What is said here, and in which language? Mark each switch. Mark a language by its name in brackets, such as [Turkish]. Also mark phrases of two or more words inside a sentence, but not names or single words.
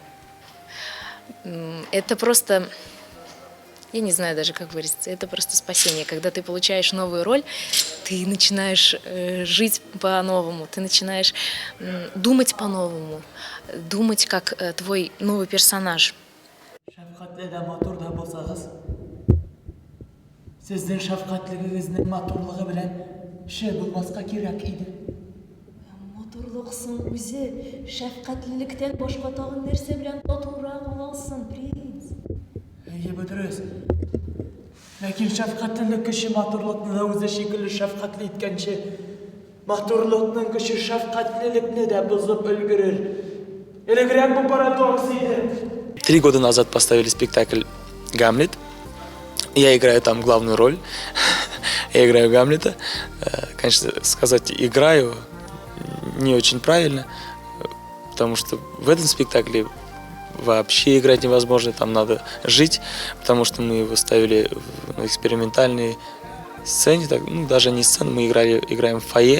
[Russian] Это просто... Я не знаю даже, как выразиться. Это просто спасение. Когда ты получаешь новую роль, ты начинаешь жить по-новому, ты начинаешь думать по-новому, думать как твой новый персонаж. [Tatar] Шәфкатьле дә матур да булсагыз, сезнең шәфкатьлегегезнең матурлыгы белән шәп булмаска кирәк иде. Матурлыксың үзе, шәфкатьлелектән башка тагын нәрсә белән татурак булсын, принц. Әйе, бу дөрес. Ләкин шәфкатьлелек кеше матурлыкны да үзе шикелле шәфкатьле иткәнче, матурлыкның кеше шәфкатьлелекне дә бозып өлгерер. Элегрәк бу парадокс иде. [Russian] 3 года назад поставили спектакль «Гамлет». Я играю там главную роль. Я играю Гамлета. Конечно, сказать «играю» не очень правильно, потому что в этом спектакле вообще играть невозможно, там надо жить, потому что мы его ставили в экспериментальной сцене, даже не сцену, мы играем в фойе.